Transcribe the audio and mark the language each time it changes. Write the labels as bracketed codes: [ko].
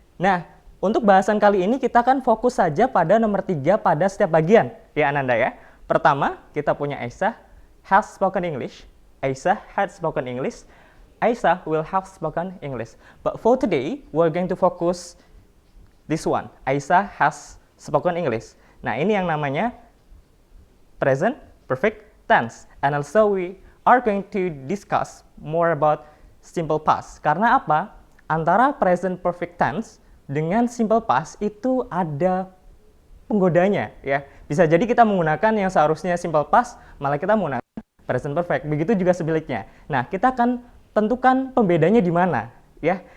[id] Nah, untuk bahasan kali ini kita akan fokus saja pada nomor 3 pada setiap bagian, ya Ananda ya. Pertama, kita punya Aisyah [en] has spoken English. Aisyah had spoken English. Aisyah will have spoken English. But for today, we're going to focus this one. Aisyah has spoken English. [id] Nah, ini yang namanya present perfect tense. [en] And also we are going to discuss more about simple past. [id] Karena apa? Antara present perfect tense dengan simple past itu ada penggodanya, ya. Bisa jadi kita menggunakan yang seharusnya simple past, malah kita menggunakan present perfect. Begitu juga sebaliknya. Nah, kita akan tentukan pembedanya di mana, ya.